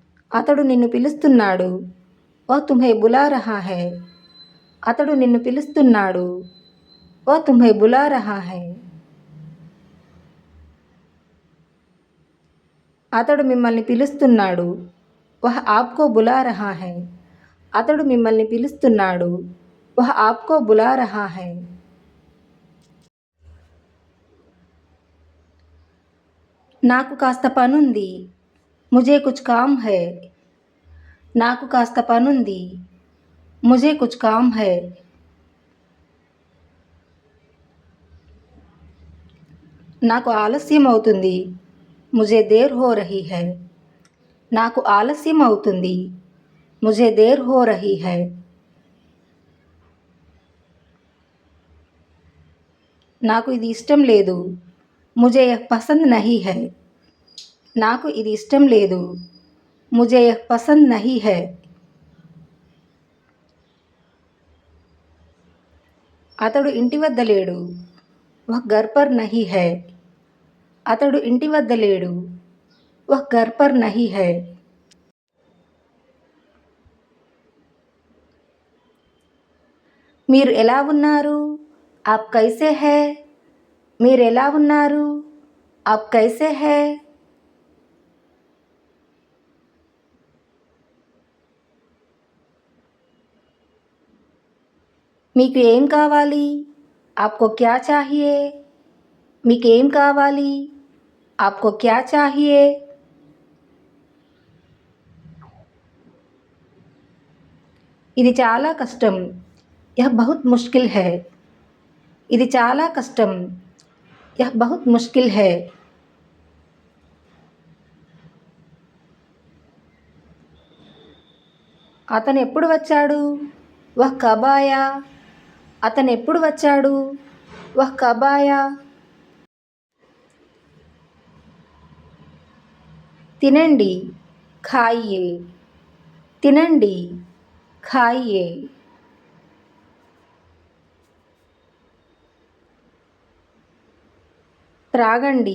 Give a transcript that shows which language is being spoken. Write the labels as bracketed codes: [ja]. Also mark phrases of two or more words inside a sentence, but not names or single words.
[te] అతడు నిన్ను పిలుస్తున్నాడు. [hi] వह तुम्हें बुला रहा है. [te] అతడు నిన్ను పిలుస్తున్నాడు. [hi] वह तुम्हें बुला रहा है. [te] అతడు మిమ్మల్ని పిలుస్తున్నాడు. [hi] वह आपको बुला रहा है. [te] అతడు మిమ్మల్ని పిలుస్తున్నాడు. [hi] वह आपको बुला रहा है. [te] నాకు కాస్త పనుంది. [hi] मुझे कुछ काम है. [te] నాకు కాస్త పనుంది. [hi] मुझे कुछ काम है. [te] నాకు ఆలస్యం అవుతుంది. [hi] मुझे देर हो रही है. [te] నాకు ఆలస్యం అవుతుంది. [hi] मुझे देर हो रही है. [te] నాకు ఇది ఇష్టం లేదు. [hi] मुझे यह पसंद नहीं है. [te] నాకు ఇది ఇష్టం లేదు. [hi] मुझे यह पसंद नहीं है. [te] అతడు ఇంటి వద్ద లేడు. [hi] वह घर पर नहीं है. [te] అతడు ఇంటి వద్ద లేడు. [hi] वह घर पर नहीं है. [te] మీరు ఎలా ఉన్నారు? [hi] आप कैसे हैं? [te] మీరు ఎలా ఉన్నారు? [hi] आप कैसे हैं? [te] మీకు ఏం కావాలి? [hi] आपको क्या चाहिए? [te] మీకు ఏం కావాలి? [hi] आपको क्या चाहिए? [te] ఇది చాలా కష్టం. [hi] यह बहुत मुश्किल है. [te] ఇది చాలా కష్టం. [hi] यह बहुत मुश्किल है. [te] అతను ఎప్పుడు వచ్చాడు? [hi] वह कब आया? [te] అతను ఎప్పుడు వచ్చాడు? [hi] वह कब आया? తినండి. खाइए. తినండి. खाइए. త్రాగండి.